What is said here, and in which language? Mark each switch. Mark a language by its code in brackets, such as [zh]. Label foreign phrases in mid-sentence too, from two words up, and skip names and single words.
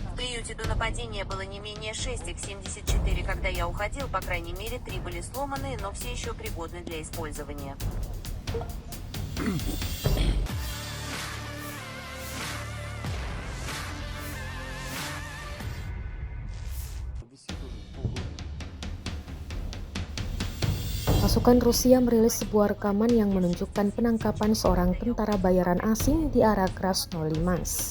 [ru] приюте до нападения было не менее 6 Х-74. Когда я уходил, по крайней мере, 3 были сломаны, но все еще пригодны для использования. [id] Pasukan Rusia merilis sebuah rekaman yang menunjukkan penangkapan seorang tentara bayaran asing di area Krasnolimansk.